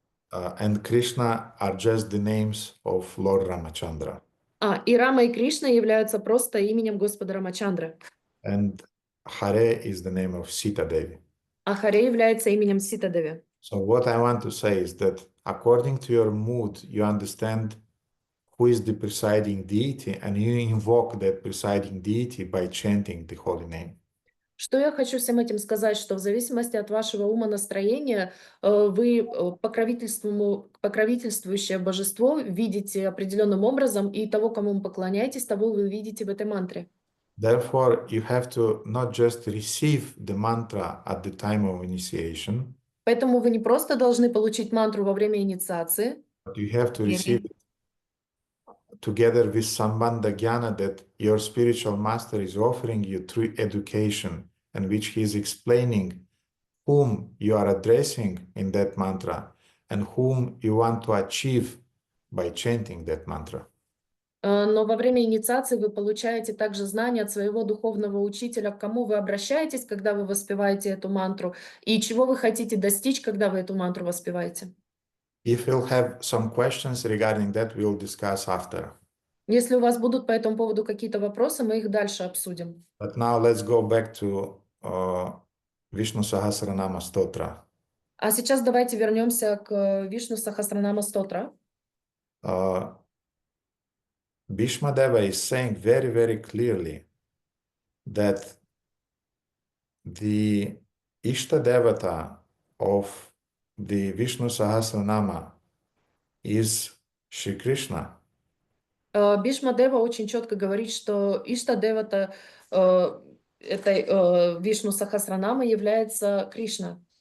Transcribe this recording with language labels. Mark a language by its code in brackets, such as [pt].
[en] and Krishna are just the names of Lord Ramachandra. [ru] И Рама и Кришна являются просто именем Господа Рамачандра. [en] And Hare is the name of Sita Devi. [ru] А Харе является именем Сита Деви. [en] So what I want to say is that according to your mood, you understand who is the presiding deity, and you invoke that presiding deity by chanting the holy name. [ru] Что я хочу всем этим сказать, что в зависимости от вашего умонастроения вы покровительствующее божество видите определенным образом, и того, кому вы поклоняетесь, того вы видите в этой мантре. [en] Therefore, you have to not just receive the mantra at the time of initiation, [ru] Поэтому вы не просто должны получить мантру во время инициации, [en] but you have to receive it together with Sambandha Jnana that your spiritual master is offering you through education, and which he is explaining whom you are addressing in that mantra and whom you want to achieve by chanting that mantra. [ru] но во время инициации вы получаете также знания от своего духовного учителя, к кому вы обращаетесь, когда вы воспеваете эту мантру, и чего вы хотите достичь, когда вы эту мантру воспеваете. [en] If you'll have some questions regarding that, we'll discuss after. [ru] Если у вас будут по этому поводу какие-то вопросы, мы их дальше обсудим. [en] But now let's go back to Vishnu Sahasranama Stotra. [ru] А сейчас давайте вернемся к Вишну Сахасранама Стотра. [en] Bhīṣmadeva is saying very, very clearly that the Ishta Devata of the Vishnu Sahasranama is Shri Krishna. [ru] Бhīṣmadeva очень четко говорит, что Ишта Девата этой Вишну Сахасранама является Кришна.